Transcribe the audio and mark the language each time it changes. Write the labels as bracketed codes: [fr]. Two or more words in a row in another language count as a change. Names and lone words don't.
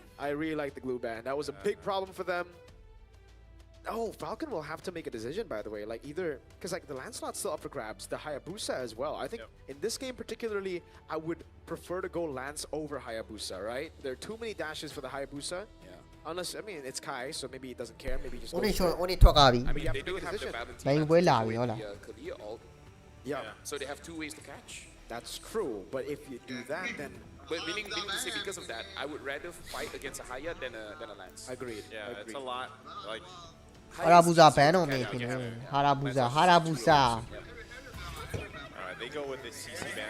[en] I really like the glue ban. That was a big problem for them. Oh, Falcon will have to make a decision, by the way. Like either, because like the Lancelot's still up for grabs, the Hayabusa as well. I think in this game particularly, I would prefer to go Lance over Hayabusa, right? There are too many dashes for the Hayabusa. Yeah. Unless, I mean, it's Kai, so maybe he doesn't care. Maybe he just Only goes for it. [my] only ထွက်ကားပြီ [en] I mean, have they to do make a have the decision. Valentina [my] နိုင်ပွဲလာပြီ [en] with [my] ဟုတ်လား [en] the Kalia ult, Yeah. so they have 2 ways to catch. That's true, but if you do that, then... But meaning to say, because of that, I would rather fight against a Haya than a Lance. Agreed. Yeah, agreed. it's a lot, like... Harabusa ban on me, Harabusa. Alright, they go with the CC ban.